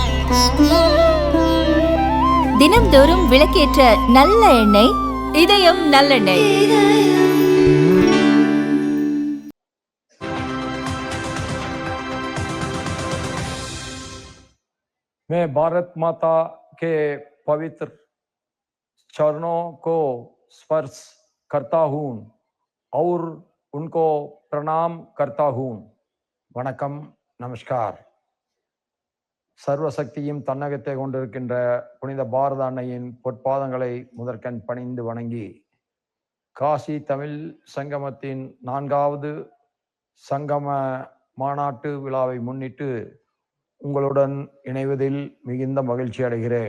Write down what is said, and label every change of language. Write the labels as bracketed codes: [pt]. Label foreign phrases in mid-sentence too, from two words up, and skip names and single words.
[ta] தினம்தோறும் விளக்கேற்ற நல்ல எண்ணெய் இதயம் நல்லெண்ணெய். [hi] मैं भारत माता के पवित्र चरणों को स्पर्श करता हूँ और उनको प्रणाम करता हूँ. [ta] வணக்கம், நமஸ்கார். சர்வசக்தியும் தன்னகத்தை கொண்டிருக்கின்ற புனித பாரத அன்னையின் பொற்பாதங்களை முதற்கண் பணிந்து வணங்கி, காசி தமிழ் சங்கமத்தின் 4வது சங்கம மாநாட்டு விழாவை முன்னிட்டு உங்களுடன் இணைவதில் மிகுந்த மகிழ்ச்சி அடைகிறேன்.